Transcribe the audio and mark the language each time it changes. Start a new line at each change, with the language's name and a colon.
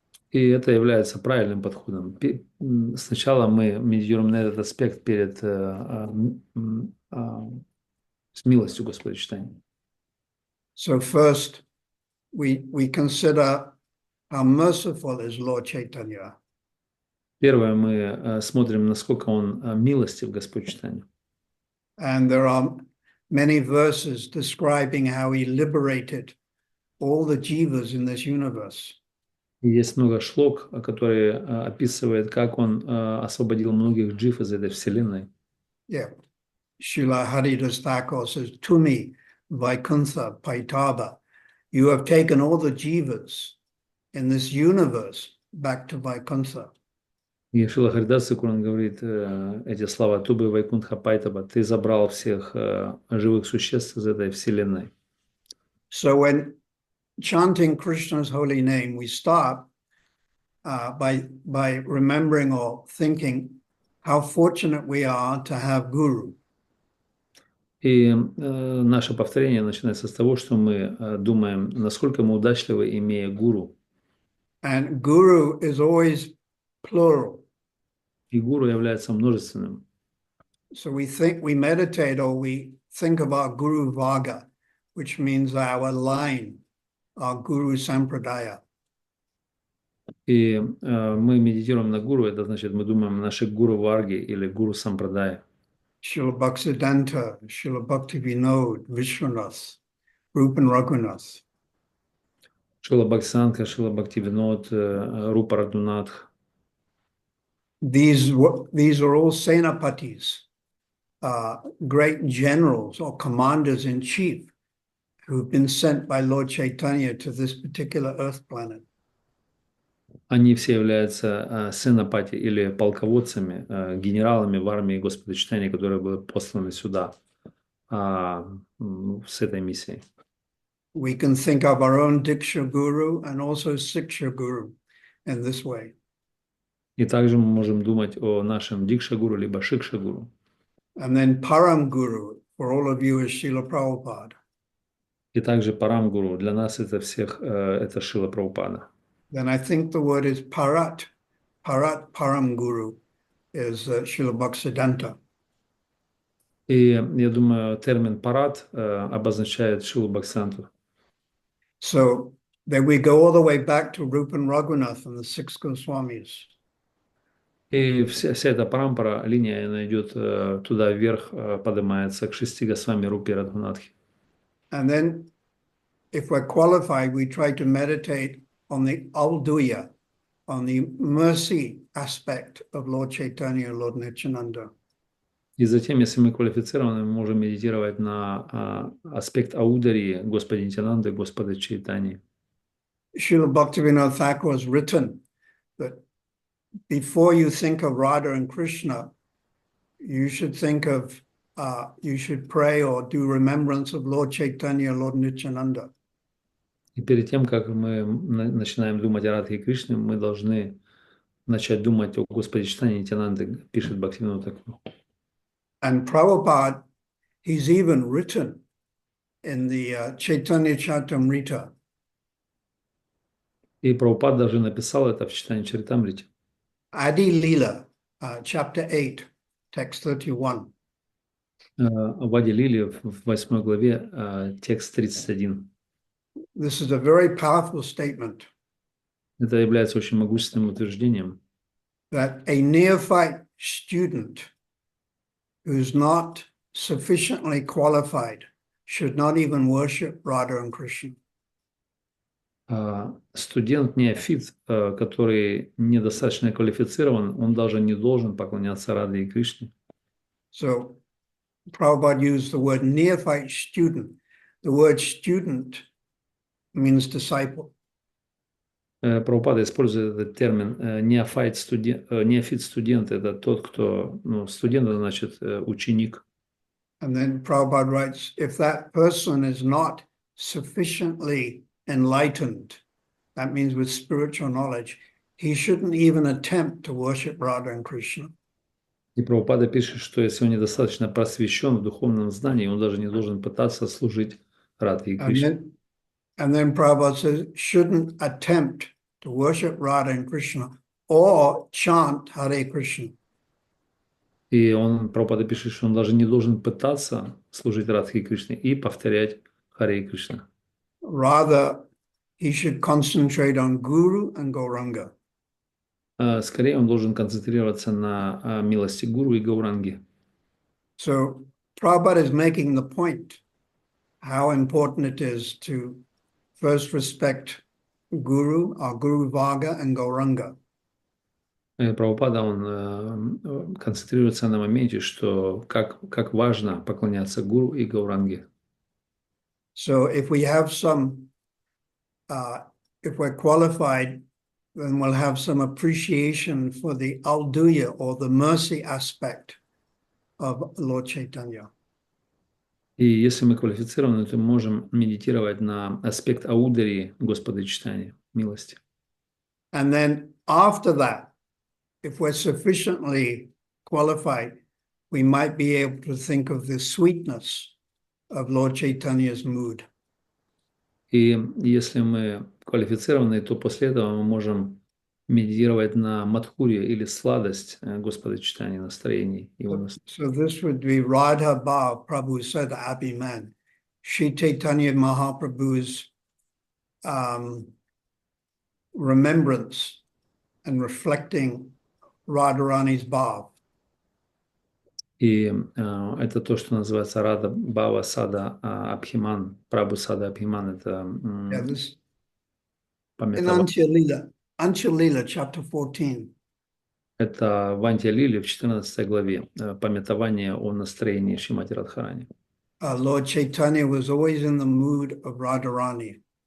Russian: И это является правильным подходом. Сначала мы медитируем на этот аспект перед с милостью Господа Чайтаньи.
English: So first, we consider how merciful is Lord Chaitanya.
Russian: Первое, мы смотрим, насколько он милостив, Господь Чайтанья.
English: And there are many verses describing how he liberated all the jivas in this universe.
Russian: И есть много шлок, которые описывают, как он освободил многих джив из этой вселенной.
English: Yeah. Srila Haridas Thakur says, to me, Vaikuntha Paitaba, you have taken all the jivas in this universe back to Vaikuntha.
Russian: И Шрила Харидас Тхакур, он говорит эти слова: «Тубы Вайкунтха Пайтаба, ты забрал всех живых существ из этой вселенной».
English: So when chanting Krishna's holy name, we start by remembering or thinking how fortunate we are to have Guru.
Russian: И наше повторение начинается с того, что мы думаем, насколько мы удачливы, имея гуру.
English: And Guru is always plural.
Russian: И гуру является множественным.
English: So we meditate or we think about Guru Vaga, which means our line, our Guru Sampradaya.
Russian: И мы медитируем на гуру, это значит, мы думаем о нашей гуру Варги или гуру Сампрадая.
English: Srila Bhaktisiddhanta, Srila Bhaktivinoda, Vishwanath, Rupan Raghunath.
Russian: Шрила Бхактисиддханта, Шрила Бхактивинод, Рупа Рагунатх.
English: These are all senapatis, great generals or commanders in chief who've been sent by Lord Chaitanya to this particular earth planet.
Russian: Они все являются сенапати или полководцами, генералами в армии Господа Чайтаньи, которые были посланы сюда с этой миссией.
English: We can think of our own Diksha Guru and also Siksha Guru in this way.
Russian: И также мы можем думать о нашем Дикша-гуру либо Шикша-гуру.
English: And then Param Guru, for all of you, is Srila Prabhupada.
Russian: И также Парам-гуру. Для нас это всех, это Шрила Прабхупада.
English: Then I think the word is Parat. Parat Param Guru is Srila Bhaktisiddhanta.
Russian: И я думаю, термин «парат» обозначает Шрилу Бхактисиддханту.
English: So then we go all the way back to Rupan Raghunath and the six Goswamis.
Russian: И вся эта парампара, линия, она идет туда вверх, поднимается к 6 Госвами Рупе Радхунатхи.
English: And then if we're qualified, we try to meditate on the Alduya, on the mercy aspect of Lord Chaitanya, Lord Nityananda.
Russian: И затем, если мы квалифицированы, мы можем медитировать на аспект аударии Господа Нитянанды, Господа Чайтаньи.
English: Srila Bhaktivinoda Thakur has written that before you think of Radha and Krishna, you should think of, you should pray or do remembrance of Lord Chaitanya, Lord Nityananda.
Russian: И перед тем, как мы начинаем думать о Радхе и Кришне, мы должны начать думать о Господе Чайтаньи Нитянанде, пишет Бхактивинода Тхакур.
English: And Prabhupada, he's even written in the Chaitanya Charitamrita.
Russian: И Прабхупад даже написал это в Чайтанья Чаритамрите.
English: Adi Lila, chapter 8, text 31.
Russian: В Ади Лиле в 8 главе, текст 31.
English: This is a very powerful statement
Russian: Это является очень могущественным утверждением,
English: that a neophyte student who's not sufficiently qualified should not even worship Radha and Krishna.
Russian: Студент-неофит, который недостаточно квалифицирован, он даже не должен поклоняться Радhe и Кришне.
English: So Prabhupada used the word neophyte student. The word student means disciple.
Russian: Прабхупада использует этот термин неофит-студент, это тот, кто, студент, значит, ученик.
English: And then Prabhupada writes, if that person is not sufficiently enlightened, that means with spiritual knowledge, he shouldn't even attempt to worship Radha and Krishna.
Russian: И Прабхупада пишет, что если он недостаточно просвещен в духовном знании, он даже не должен пытаться служить Радхе и Кришне.
English: And then Prabhupada says, shouldn't attempt to worship Radha and Krishna or chant Hare Krishna.
Russian: И Прабхупада пишет, что он даже не должен пытаться служить Радхе и Кришне и повторять Харе и Кришна.
English: Rather, he should concentrate on Guru and Gauranga.
Russian: Скорее, он должен концентрироваться на милости Гуру и Гауранги.
English: So Prabhupada is making the point how important it is to first respect Guru, our Guru Varga and Gauranga.
Russian: Прабхупада, он концентрируется на моменте, что как важно поклоняться Гуру и Гауранге.
English: So if we have some, if we're qualified, then we'll have some appreciation for the Alduya or the mercy aspect of Lord Chaitanya.
Russian: И если мы квалифицированы, то мы можем медитировать на аспект аударии Господа Чайтаньи, милости.
English: And then after that, if we're sufficiently qualified, we might be able to think of the sweetness of Lord Chaitanya's mood.
Russian: И если мы квалифицированы, то после этого мы можем медитировать на мадхурья или сладость Господа Чайтаньи, настроений его настроения.
English: So this would be Radha Bhav, Prabhu said Abhiman. Shri Chaitanya Mahaprabhu's remembrance and reflecting Radharani's Bhav.
Russian: И это то, что называется Рада Бава Сада Абхиман, Прабху Сада Абхиман, это
English: In Antya Lila, chapter 14.
Russian: Это в Антья Лиле в 14 главе, памятование о настроении Шримати Радхарани.
English: Lord Chaitanya was always in the mood of Radharani.